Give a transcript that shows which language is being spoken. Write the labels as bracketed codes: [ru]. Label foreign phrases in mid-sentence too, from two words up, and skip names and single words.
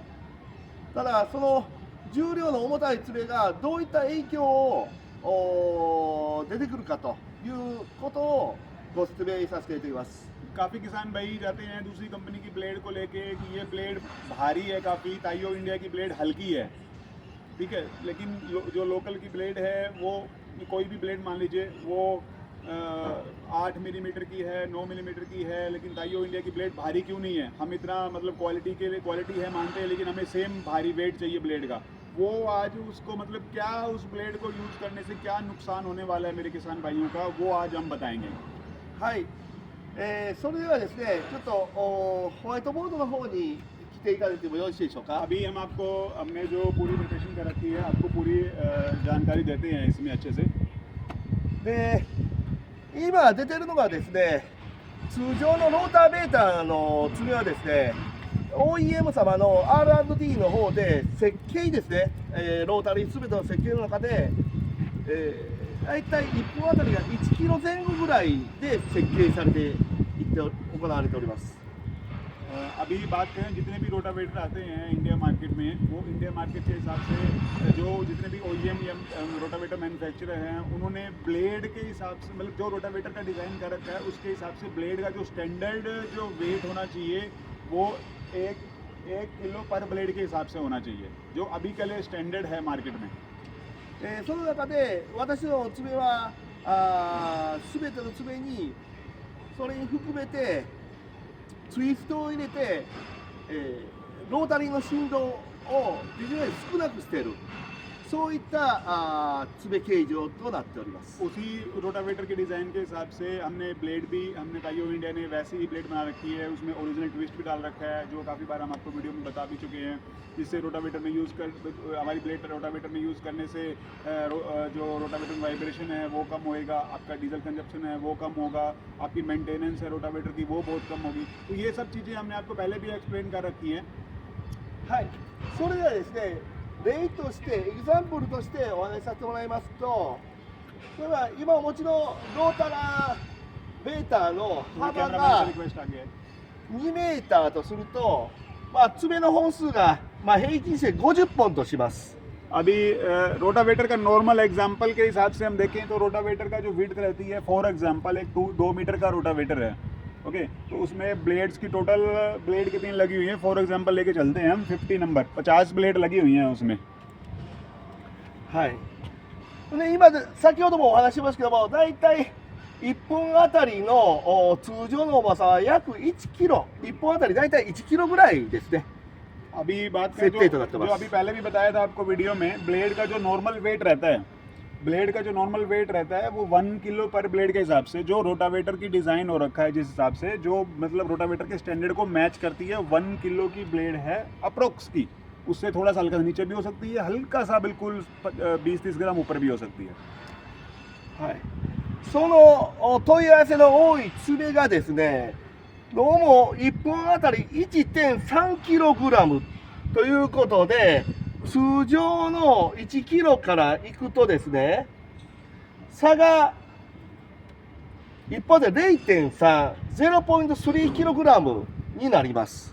[ja] ただその重量の重たい爪がどういった影響を出てくるかということをご説明させていただきます。 [hi] काफ़ी किसान भाई जाते हैं दूसरी कंपनी की ब्लेड को लेके कि ये ब्लेड भारी है काफ़ी, ताइयो इंडिया की ब्लेड हल्की है, ठीक है, लेकिन जो लोकल की ब्लेड है वो कोई भी ब्लेड मान लीजिए वो 8 मिलीमीटर की है, 9 मिलीमीटर की है, लेकिन ताइयो इंडिया की ब्लेड भारी क्यों नहीं है? हम इतना मतलब क्वालिटी के लिए क्वालिटी है मानते हैं, लेकिन हमें सेम भारी वेट चाहिए ब्लेड का। वो आज उसको मतलब क्या उस ब्लेड को यूज़ करने से क्या नुकसान होने वाला है मेरे किसान भाइयों का, वो आज हम बताएंगे। [ja] はい、それではですね、ちょっとホワイトボードの方に来ていただいてもよろしいでしょうか。 [hi] अभी हमने जो पूरी प्रिपरेशन कर रखी है आपको पूरी जानकारी देते हैं इसमें अच्छे से। [ja] で今出てるのがですね、通常のローターベーターの爪はですね、 OEM 様の R&D の方で設計ですね、ロータリー全ての設計の中で、大体1本あたりが1キロ前後ぐらいで設計されて行われております。 [hi] अभी बात करें जितने भी रोटावेटर आते हैं इंडिया मार्केट में, वो इंडिया मार्केट के हिसाब से जो जितने भी OEM या [en] rotavator manufacturer [hi] हैं उन्होंने ब्लेड के हिसाब से मतलब जो रोटावेटर का डिज़ाइन कर रखा है उसके हिसाब से ब्लेड का जो स्टैंडर्ड जो वेट होना चाहिए वो एक किलो पर ब्लेड के हिसाब से होना चाहिए, जो अभी के लिए स्टैंडर्ड है मार्केट में। [ja] その中で私の爪は全ての爪にそれに含めてツイストを入れて、ロータリーの振動を非常に少なくしている、そういった爪形状となっております。 [hi] उसी रोटावेटर के डिज़ाइन के हिसाब से हमने ताइयो इंडिया ने वैसी ही ब्लेड बना रखी है, उसमें [en] original twist [hi] भी डाल रखा है जो काफ़ी बार हम आपको वीडियो में बता भी चुके हैं। जिससे हमारी ब्लेड रोटावेटर में यूज़ करने से जो रोटावेटर में वाइब्रेशन है वो कम होएगा, आपका [en] diesel consumption [hi] है वो कम होगा, आपकी मेंटेनेंस है रोटावेटर की वो बहुत कम होगी। तो ये सब चीज़ें हमने आपको पहले भी एक्सप्लेन कर रखी हैं। [ja] はい、それではですね、例としてエグザンプルとしてお話しさせてもらいますと、例えば今お持ちのロータラーベーターの幅 [hi] कैमरामैन [ja] が [hi] से रिक्वेस्ट आ गया है। [ja] 2 メーターとすると、爪の本数が平均して50本とします。 [hi] अभी रोटावेटर का [en] normal example [hi] के हिसाब से हम देखें तो रोटावेटर का जो विड्थ रहती है [en] for example [hi] एक 2 मीटर का रोटावेटर है, ओके, तो उसमें ब्लेड्स की टोटल ब्लेड कितनी लगी हुई है [en] for example [hi] लेके चलते हैं हम 50 नंबर 50 ब्लेड लगी हुई हैं उसमें। [ja] はい。で今先ほどもお話ししましたけども、だいたい1本あたりの通常の重さは約1キロ、1本あたりだいたい1キロぐらいですね。 [hi] अभी बात करें जो अभी पहले भी बताया था आपको वीडियो में, ब्लेड का जो [en] normal weight [hi] रहता है ब्लेड का जो [en] normal weight [hi] रहता है वो 1 किलो पर ब्लेड के हिसाब से, जो रोटावेटर की डिज़ाइन हो रखा है जिस हिसाब से, जो मतलब रोटावेटर के स्टैंडर्ड को मैच करती है, 1 किलो की ब्लेड है अप्रोक्स की। उससे थोड़ा सा हल्का नीचे भी हो सकती है, हल्का सा बिल्कुल 20-30 ग्राम ऊपर भी हो सकती है। [ja] はい、その問い合わせの多い爪がですね、どうも1本あたり 1.3kg ということで、通常の1キロからいくとですね、差が1本で 0.3、0.3kg になります。